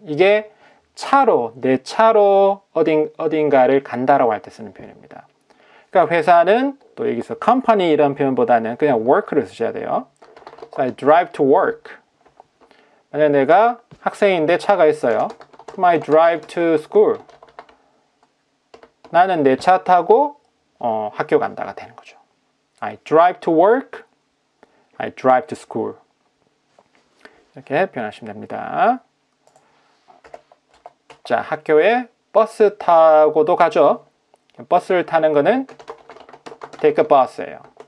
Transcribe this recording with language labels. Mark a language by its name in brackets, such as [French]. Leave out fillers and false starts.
[Korean] 이게 내 차로 어딘가를 간다라고 할 때 쓰는 표현입니다. 그러니까 회사는 또 여기서 company 이런 표현보다는 그냥 work를 쓰셔야 돼요. [English] So I drive to work. [Korean] 만약 내가 학생인데 차가 있어요. 그럼 [English] I drive to school. [Korean] 나는 내 차 타고 학교 간다가 되는 거죠. [English] I drive to work. I drive to school. [Korean] 이렇게 표현하시면 됩니다. 자, 학교에 버스 타고도 가죠. 버스를 타는 거는 [English] take a bus [Korean] 예요.